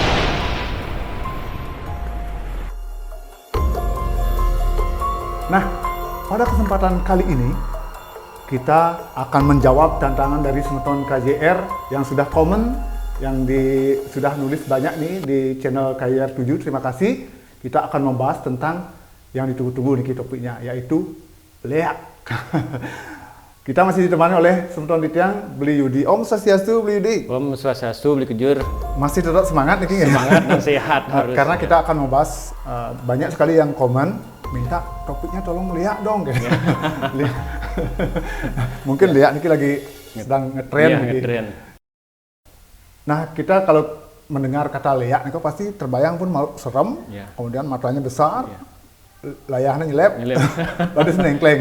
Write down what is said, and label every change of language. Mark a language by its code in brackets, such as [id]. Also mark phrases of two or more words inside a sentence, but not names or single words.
[id] Nah, pada kesempatan kali ini, kita akan menjawab tantangan dari Semeton KJR yang sudah komen, yang sudah nulis banyak nih di channel KJR 7, terima kasih. Kita akan membahas tentang yang ditunggu-tunggu nih topiknya, yaitu leak. Kita masih ditemani oleh Semeton Ditiang, Beli Yudi. [ban] Om Swastiastu, Beli Yudi. Om Swastiastu, Beli Kejur. [id] Masih tetap semangat nih, Semangat dan sehat harus. Karena kita akan membahas banyak sekali yang komen, minta topiknya tolong lihat dong. Gitu. Mungkin lihat nih lagi sedang ngetren. Iya, ngetren. Nah, kita kalau mendengar kata leak, itu pasti terbayang pun serem, kemudian matanya besar, [ban] layahnya nyelep, [id] lalu senengkleng.